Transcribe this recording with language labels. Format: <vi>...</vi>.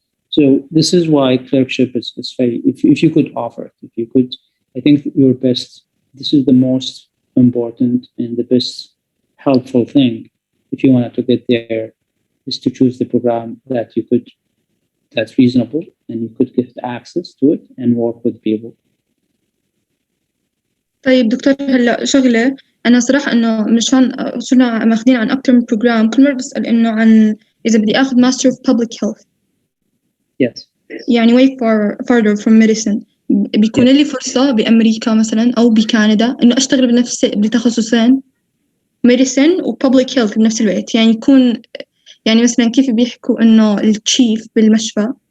<en>So this is why clerkship is very, if you could offer it, if you could, I think your best, this is the most important and the best helpful thing if you wanted to get there, is to choose the program that's reasonable and you could get access to it and work with people.</en> <ar>طيب دكتور هلا شغلة أنا صراحة إنه مشان صرنا ماخذين عن أكتر من بروجرام، كل مرة بسأل إنه عن إذا بدي آخذ Master of Public Health.</ar> <en>Yes.</en> <ar>يعني</ar> <en>way farther from medicine.</en> <ar>بيكون لي فرصة بأمريكا مثلاً أو بكندا إنه أشتغل بتخصصين medicine و public health بنفس الوقت، يعني يكون يعني مثلاً كيف بيحكوا إنه التشيف بالمشفى.</ar>